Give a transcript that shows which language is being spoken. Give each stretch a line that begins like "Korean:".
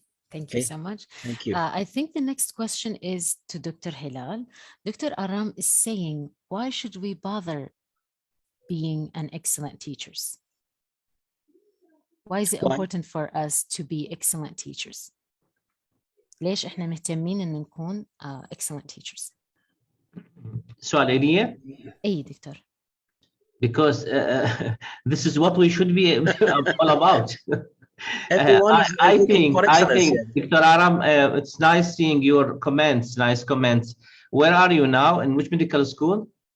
English: Thank you so much. Thank you. I think the next question is to Dr. Hilal. Dr. Aram is saying, why should we bother being an excellent teachers? Why is it important for us to be excellent teachers?
Arabic: ليش إحنا مهتمين إن نكون
English: excellent teachers?
Arabic: سؤال إلي؟ أي دكتور.
English: Because this is what we should be all about. I think, Dr. Aram, it's nice seeing your comments, nice comments. Where are you now? In which medical school?